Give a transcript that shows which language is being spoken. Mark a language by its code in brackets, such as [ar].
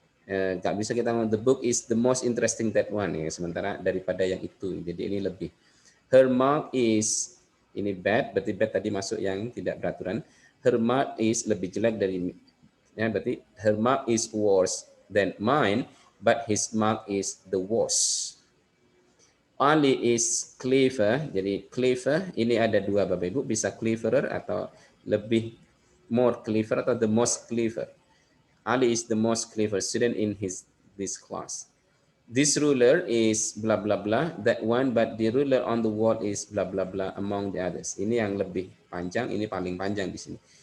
[id] Gak bisa kita ngomong [en] the book is the most interesting that one [id] ya, sementara daripada yang itu, jadi ini lebih. [en] Her mark is, [id] ini bad, berarti bad tadi masuk yang tidak beraturan. [en] Her mark is [id] lebih jelek dari, ya berarti [en] her mark is worse than mine, but his mark is the worst. Ali is clever. [id] Jadi clever ini ada dua Bapak Ibu, bisa cleverer atau lebih more clever atau the most clever. [en] Ali is the most clever student in this class. This ruler is blah blah blah, that one, but the ruler on the wall is blah blah blah among the others. [id] Ini yang lebih panjang, ini paling panjang di sini.